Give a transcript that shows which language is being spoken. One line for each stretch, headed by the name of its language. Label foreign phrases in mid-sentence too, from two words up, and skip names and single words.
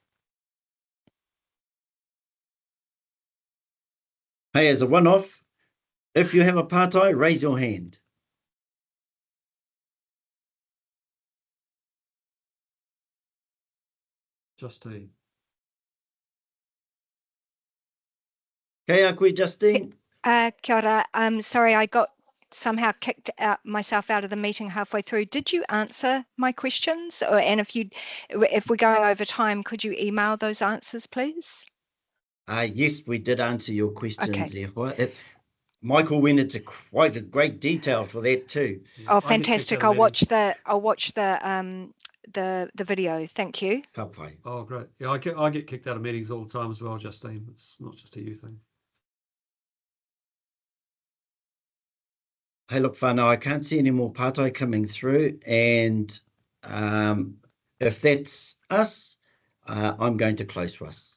English: Hey, as a one-off, if you have a pātai, raise your hand. Justine.
Māori: Kei a koe, Justine. Kia ora.
English: Sorry, I got somehow kicked myself out of the meeting halfway through. Did you answer my questions? And if we're going over time, could you email those answers, please? Yes, we did answer your questions Okay. there. Michael went into quite a great detail for that too. Oh, I get kicked fantastic! out of I'll watch the video. Thank you.
Māori: Ka pai.
English: Oh, great. Yeah, I get kicked out of meetings all the time as well, Justine. It's not just a you thing. Hey, look, whānau, I can't see any more pātai coming through, and if that's us, I'm going to close for us.